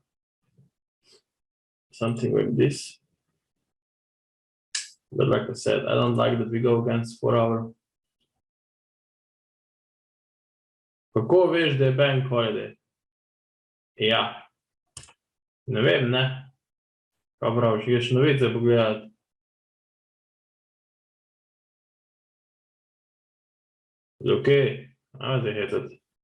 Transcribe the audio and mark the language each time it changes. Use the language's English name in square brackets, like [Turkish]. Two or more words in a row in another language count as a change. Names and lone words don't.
[English] Something like this. But like I said, I don't like that we go against 4 hour. [Slovenian] Kako veš, da je [English] bank holiday? [Slovenian] Ja. Ne vem, ne. Kaj praviš, greš novice pogledati? Okej, ajmo te hitati.